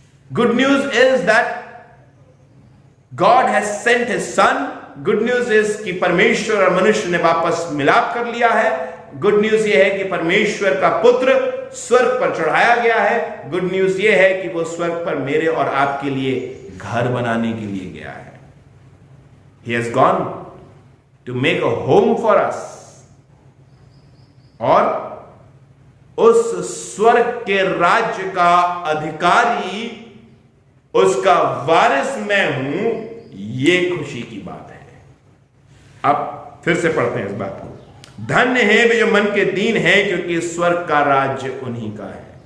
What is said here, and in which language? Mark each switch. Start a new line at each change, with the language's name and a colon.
English: Good news is that God has sent his son. Good news is
Hindi: कि परमेश्वर और मनुष्य ने वापस मिलाप कर लिया है। गुड न्यूज यह है कि परमेश्वर का पुत्र स्वर्ग पर चढ़ाया गया है। गुड न्यूज यह है कि वो स्वर्ग पर मेरे और आपके लिए घर बनाने के लिए गया है।
English: He has gone to make a home for us।
Hindi: और उस स्वर्ग के राज्य का अधिकारी, उसका वारिस मैं हूं, ये खुशी की बात है। अब फिर से पढ़ते हैं इस बात को। धन्य है वे जो मन के दीन हैं, क्योंकि स्वर्ग का राज्य उन्हीं का है।